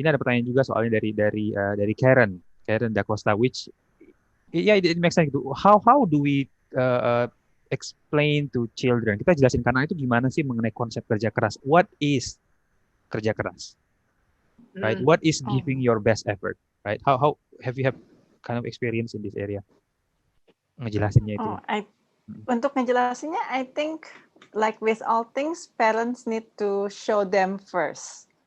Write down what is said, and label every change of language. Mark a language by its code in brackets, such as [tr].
[id] Ini ada pertanyaan juga soalnya dari Karen Da Costa, [en] which it makes sense [id] gitu. [en] How do we explain to children? [id] Kita jelasin karena itu gimana sih mengenai konsep kerja keras. [en] What is [id] kerja keras? [en] Right? What is giving your best effort? Right? How have you kind of experience in this area? [id] Ngejelasinnya itu. Untuk ngejelasinnya, [en] I think like with all things, parents need to show them first.